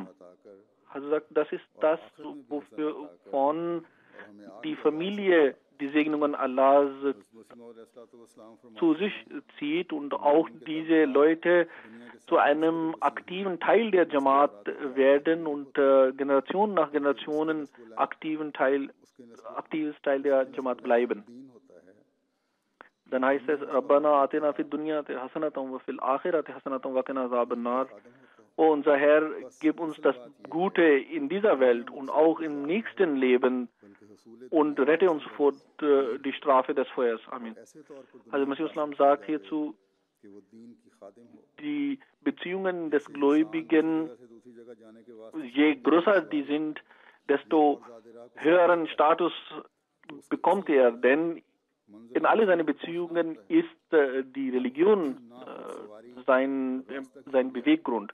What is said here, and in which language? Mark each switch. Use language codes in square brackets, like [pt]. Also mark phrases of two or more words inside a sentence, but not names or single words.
[de] Also sagt, das ist das, wovon die Familie die Segnungen Allahs zu sich zieht und auch diese Leute zu einem aktiven Teil der Jamaat werden und Generation nach Generationen aktives Teil der Jamaat bleiben. Dann heißt es, [ar] ربنا آتنا في الدنيا حسنة وفي الآخرة حسنة وقنا عذاب النار. [de] O unser Herr, gib uns das Gute in dieser Welt und auch im nächsten Leben und rette uns vor die Strafe des Feuers. Amen. Also Masih Islam sagt hierzu, die Beziehungen des Gläubigen, je größer die sind, desto höheren Status bekommt er, denn in alle seine Beziehungen ist die Religion sein Beweggrund.